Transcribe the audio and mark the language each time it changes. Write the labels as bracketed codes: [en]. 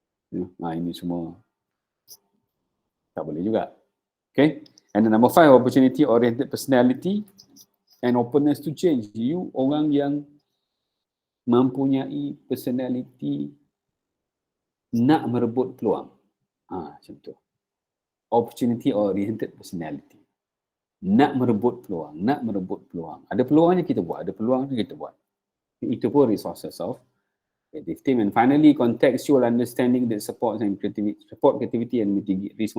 [ms] Ini semua tak boleh juga. [en] Okay. And the number 5, opportunity oriented personality and openness to change. [ms] You orang yang mempunyai personality nak merebut peluang. Macam tu. [en] Opportunity oriented personality. [ms] Nak merebut peluang. Ada peluangnya kita buat, Itu pun [en] resources of creative team. And finally, contextual understanding that support creativity and mitigate risk.